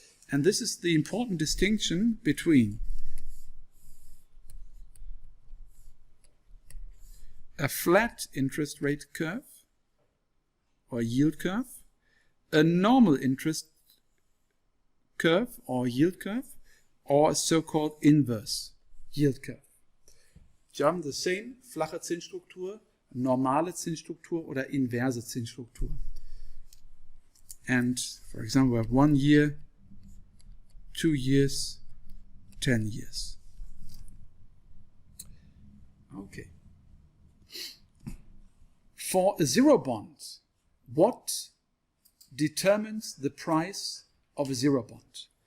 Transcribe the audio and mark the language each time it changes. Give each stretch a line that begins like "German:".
English: And this is the important distinction between a flat interest rate curve or yield curve, a normal interest curve or yield curve, or a so-called inverse yield curve.
German: Wir haben
English: the same
German: flache Zinsstruktur, normale Zinsstruktur oder inverse Zinsstruktur.
English: And for example, we have 1 year, 2 years, 10 years. Okay. For a zero bond, what determines the price of a zero bond?